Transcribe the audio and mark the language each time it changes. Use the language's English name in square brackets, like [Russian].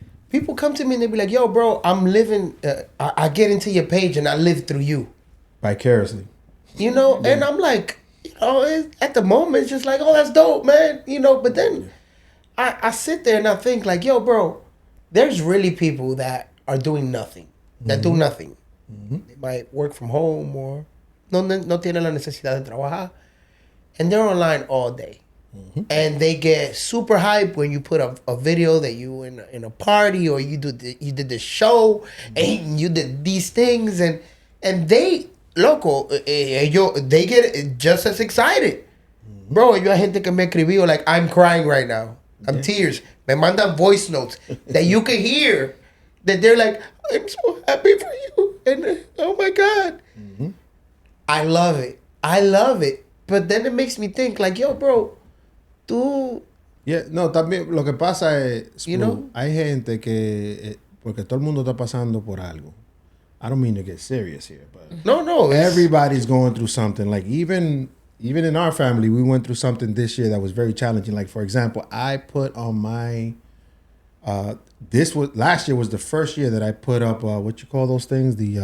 [English] People come to me and they be like, yo, bro, I'm living, I get into your page and I live through you. Vicariously. You know, and I'm like, you know, at the moment, it's just like, oh, that's dope, man. You know, but then I sit there and I think like, yo, bro, there's really people that are doing nothing, that do nothing. They might work from home or [Spanish] no tienen la necesidad de trabajar. [English] And they're online all day. And they get super hyped when you put a video that you in a party, or you did the show and you did these things, and they loco, they get just as excited. Bro, [Spanish] yo hay gente que me escribió [English] like, I'm crying right now. I'm tears. [Spanish] Me mandan voice notes [English] that you can hear that they're like, I'm so happy for you. And oh my God. I love it. I love it. But then it makes me think like, yo, bro, tú... [Spanish] Yeah, no, también lo que pasa es, Splou, [English] You know? [Spanish] hay gente que, porque todo el mundo está pasando por algo. [English] I don't mean to get serious here, but No. everybody's going through something. Like even in our family, we went through something this year that was very challenging. Like for example, I put on my, last year was the first year that I put up, what you call those things?